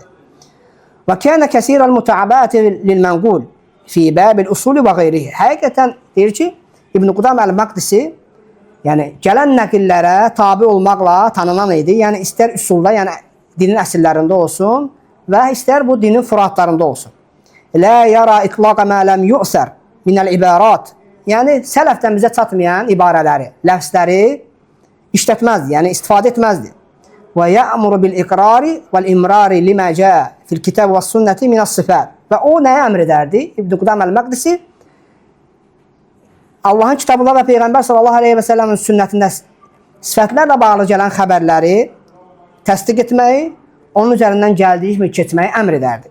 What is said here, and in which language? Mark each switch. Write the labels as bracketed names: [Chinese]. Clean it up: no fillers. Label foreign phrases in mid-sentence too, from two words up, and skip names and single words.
[Arabic] وكان كثير المتابعة للمنقول في باب الأصول وغيره. [Azerbaijani] Həqiqətən deyir ki, İbn Qudam Əl-Məqdisi yəni gələn nəqillərə tabi olmaqla tanınan idi. Yəni istər üsulda, yəni dinin əsillərində olsun və istər bu dinin furuatlarında olsun. [Arabic] لا يرى إطلاق ما لم يؤثر من العبارات. [Azerbaijani] Yəni sələfdən bizə çatmayan ibarələri, ləfzləri işlətməzdi, yəni istifadə etməzdi. [Arabic] ويأمر بالإقرار والإمرار لما جاء في الكتاب والسنة من الصفات. [Azerbaijani] Və o nəyə əmr edərdi? İbn Qudam Əl-Məqdisi Allahın kitabında və Peyğəmbər [Arabic] صلى الله عليه وسلم [Azerbaijani] sünnətində sifətlərlə bağlı gələn xəbərləri təsdiq etməyi, onun üzərindən gəldiyi kimi keçməyi əmr edərdi.